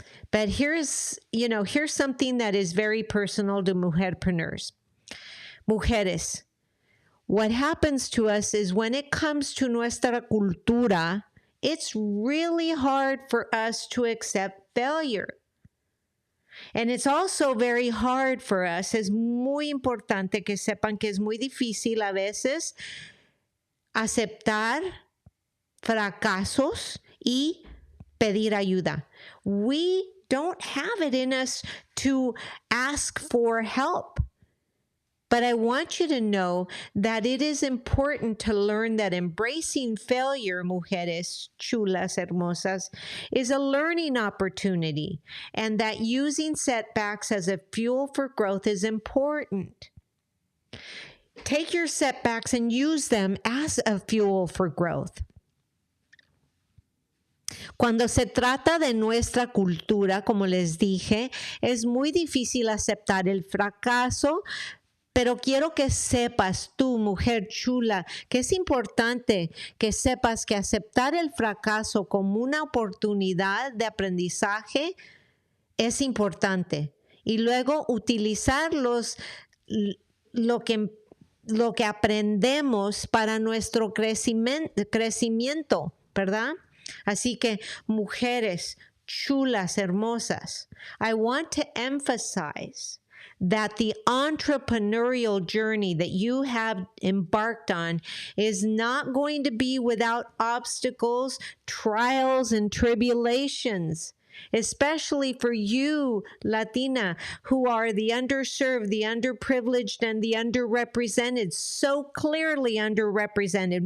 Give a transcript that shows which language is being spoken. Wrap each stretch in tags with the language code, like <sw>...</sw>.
<en>But here's something that is very personal to mujerpreneurs.</en> <es>Mujeres,</es> <en>what happens to us is when it comes to</en> <es>nuestra cultura,</es> <en>it's really hard for us to accept failure. And it's also very hard for us.</en> <es>Es muy importante que sepan que es muy difícil a veces aceptar fracasos y pedir ayuda.</es> <en>We don't have it in us to ask for help. But I want you to know that it is important to learn that embracing failure,</en> <es>mujeres chulas, hermosas,</es> <en>is a learning opportunity, and that using setbacks as a fuel for growth is important. Take your setbacks and use them as a fuel for growth.</en> <es>Cuando se trata de nuestra cultura, como les dije, es muy difícil aceptar el fracaso. Pero quiero que sepas, tú, mujer chula, que es importante que sepas que aceptar el fracaso como una oportunidad de aprendizaje es importante. Y luego utilizar lo que aprendemos para nuestro crecimiento, ¿verdad? Así que, mujeres chulas, hermosas,</es> <en>I want to emphasize that the entrepreneurial journey that you have embarked on is not going to be without obstacles, trials, and tribulations, especially for you, Latina, who are the underserved, the underprivileged, and the underrepresented, so clearly underrepresented.</en>